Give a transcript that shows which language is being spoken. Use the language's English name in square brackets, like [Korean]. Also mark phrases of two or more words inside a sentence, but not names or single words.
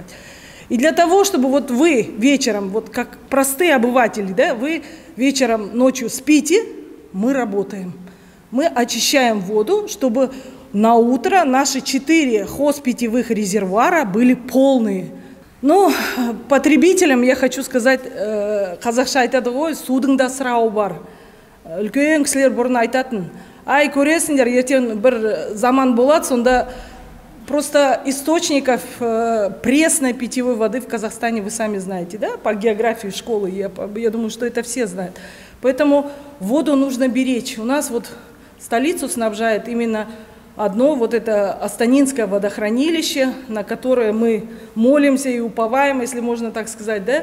[Russian] И для того, чтобы вот вы вечером, вот как простые обыватели, да, вы вечером, ночью спите, мы работаем. Мы очищаем воду, чтобы на утро наши 4 хозпитьевых резервуара были полные. Ну, потребителям я хочу сказать, [Kazakh] қазақша айтады ғой, судың да сұрауы бар. Үлкен кісілер бұрын айтатын. Ай, көресіңдер, ертең бір заман болады, сонда [Russian] просто источников пресной питьевой воды в Казахстане вы сами знаете, да, по географии школы, я думаю, что это все знают. Поэтому воду нужно беречь. У нас вот столицу снабжает именно одно вот это Астанинское водохранилище, на которое мы молимся и уповаем, если можно так сказать, да.